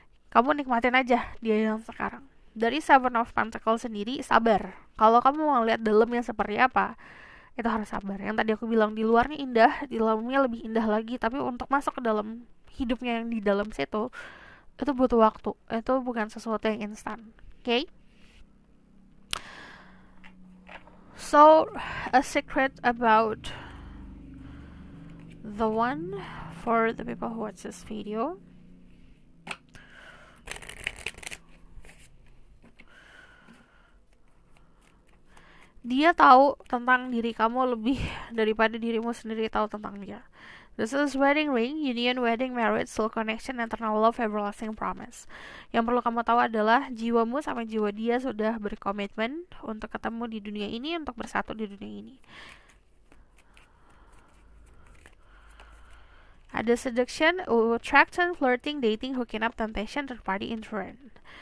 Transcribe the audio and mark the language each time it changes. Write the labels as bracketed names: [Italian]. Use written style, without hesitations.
[Indonesian] Kamu nikmatin aja dia yang sekarang. Dari Seven of Pentacles sendiri, sabar. Kalau kamu mau lihat dalamnya seperti apa, itu harus sabar. Yang tadi aku bilang di luarnya indah, di dalamnya lebih indah lagi. Tapi untuk masuk ke dalam hidupnya yang di dalam situ, itu butuh waktu. Itu bukan sesuatu yang instan. Okay? [English] So, a secret about the one for the people who watch this video. [Indonesian] Dia tahu tentang diri kamu lebih daripada dirimu sendiri tahu tentang dia. [English] This is wedding ring, union, wedding, marriage, soul connection, eternal love, everlasting promise. [Indonesian] Yang perlu kamu tahu adalah jiwamu sama jiwa dia sudah berkomitmen untuk ketemu di dunia ini, untuk bersatu di dunia ini. [English] Ada seduction, attraction, flirting, dating, hooking up, temptation, third party, influence.